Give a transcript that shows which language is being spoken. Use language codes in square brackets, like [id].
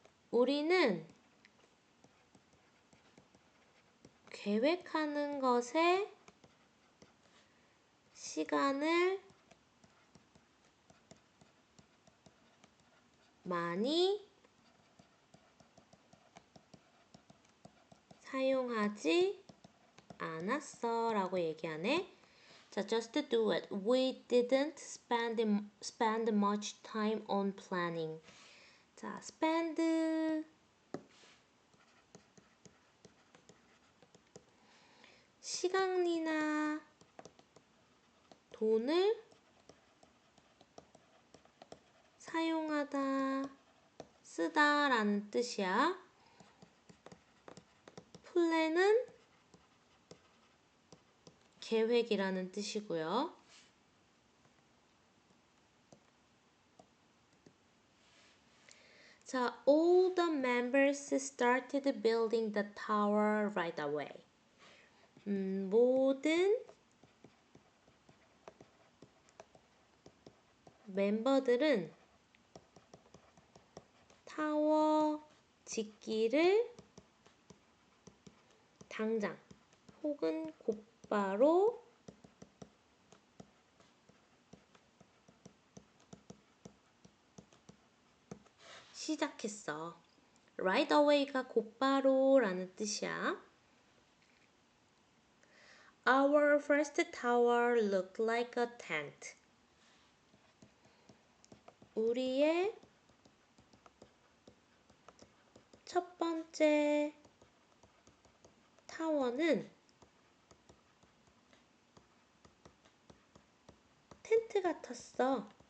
[ko] 우리는 계획하는 것에 시간을 많이 사용하지 않았어 라고 얘기하네. [en] 자, just do it. We didn't spend much time on planning. [ko] 자, spend 시간이나 돈을 사용하다, 쓰다 라는 뜻이야. 플랜은 계획이라는 뜻이고요. [en] 자, all the members started building the tower right away. [ko] 모든 멤버들은 타워 짓기를 당장 혹은 곧바로 시작했어. Right away가 곧바로라는 뜻이야. [en] Our first tower looked like a tent. [ko] 우리의 첫 번째 타워는 텐트 같았어.